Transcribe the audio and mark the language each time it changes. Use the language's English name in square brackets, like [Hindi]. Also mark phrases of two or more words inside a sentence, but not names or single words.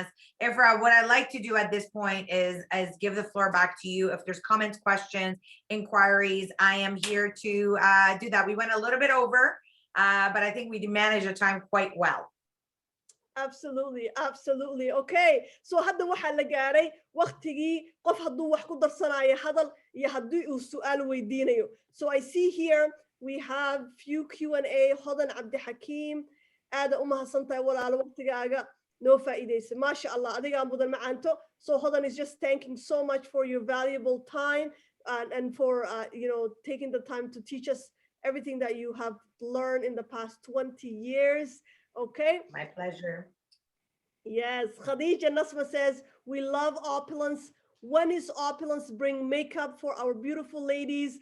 [English] Ifra, what I'd like to do at this point is give the floor back to you. If there's comments, questions, inquiries, I am here to do that. We went a little bit over, but I think we managed the time quite well. Absolutely, absolutely. Okay, so [Somali] hadda waxaa la gaaray waqtigii qof hadduu wax ku darsanayo hadal iyo haddii uu su'aal weydiinayo. [English] So I see here we have few Q&A. [Somali] Hodan Abdi Hakim, aada u mahadsantahay walaalo waqtigaaga noo faa'iidaysa. [Arabic] Masha Allah, [Somali] adiga mudan macaanto. [English] So Hodan is just thanking so much for your valuable time and for taking the time to teach us everything that you have learned in the past 20 years. Okay. My pleasure. Yes. Khadija Nasma says, we love opulence. When is opulence bring makeup for our beautiful ladies?